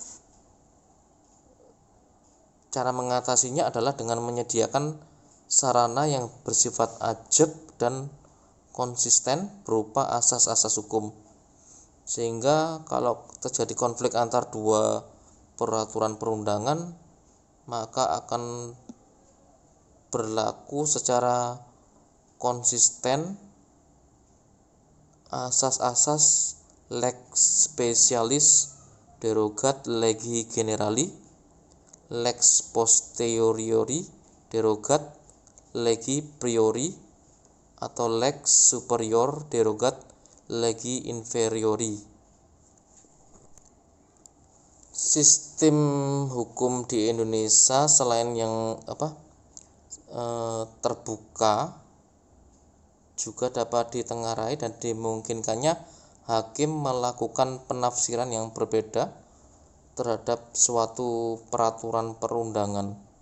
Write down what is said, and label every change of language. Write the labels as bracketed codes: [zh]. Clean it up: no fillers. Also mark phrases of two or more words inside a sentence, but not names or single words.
[id] Cara mengatasinya adalah dengan menyediakan sarana yang bersifat ajeb dan konsisten berupa asas-asas hukum, sehingga kalau terjadi konflik antar dua peraturan perundangan maka akan berlaku secara konsisten [la] asas-asas lex specialis derogat legi generali, lex posteriori derogat legi priori, atau lex superior derogat legi inferiori. [id] Sistem hukum di Indonesia selain yang terbuka, juga dapat ditengarai dan dimungkinkannya hakim melakukan penafsiran yang berbeda terhadap suatu peraturan perundangan.